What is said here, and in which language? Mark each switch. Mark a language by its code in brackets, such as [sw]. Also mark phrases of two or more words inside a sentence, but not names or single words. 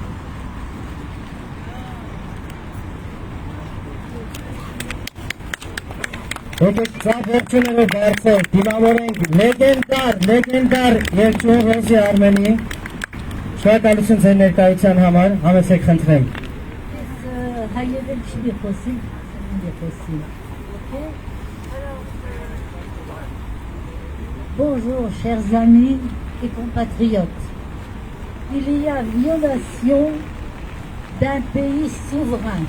[hy] Եկեք ծափ ողջունելով բարձր դիմավորենք լեգենդար երգչուհի Ռոզի Արմենին։ Շնորհակալություն ձեր ներկայության համար, համեցեք խնդրեմ։ [fr] Bonjour chers amis et compatriotes. Il y a violation d'un pays souverain.